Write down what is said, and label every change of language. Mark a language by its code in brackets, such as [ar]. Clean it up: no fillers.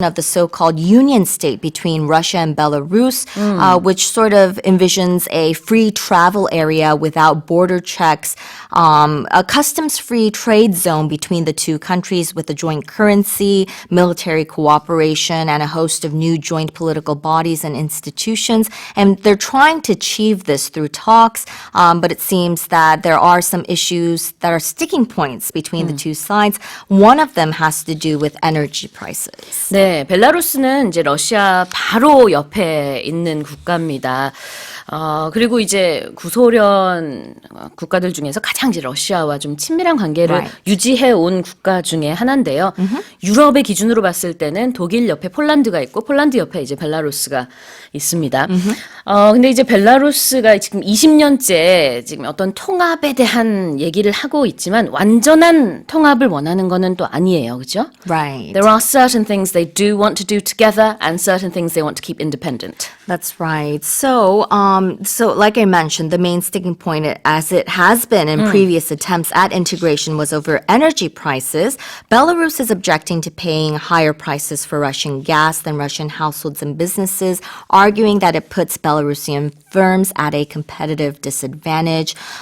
[en] of the so-called union state between Russia and Belarus, which sort of envisions a free travel area without border checks, a customs-free trade zone between the two countries with a joint currency, military cooperation, and a host of new joint political bodies and institutions. And they're trying to achieve this through talks, but it seems that there are some issues that are sticking points between the two sides. One of them has to do with energy prices. [ko] 네, 벨라루스는 이제 러시아 바로 옆에 있는 국가입니다. 그리고 이제 구소련 국가들 중에서 가장 이제 러시아와 좀 친밀한 관계를 [en] Right. [ko] 유지해 온 국가 중에 하나인데요. 유럽의 기준으로 봤을 때는 독일 옆에 폴란드가 있고 폴란드 옆에 이제 벨라루스가 있습니다. 근데 이제 벨라루스가 지금 20년째 지금 어떤 통합에 대한 얘기를 하고 있지만 완전한 통합을 원하는 거는 또 아니에요. 그죠? [en] Right. There are certain things they do want to do together and certain things they want to keep independent. That's right. So like I mentioned, the main sticking point, as it has been in previous attempts at integration, was over energy prices. Belarus is objecting to paying higher prices for Russian gas than Russian households and businesses, arguing that it puts Belarusian firms at a competitive disadvantage.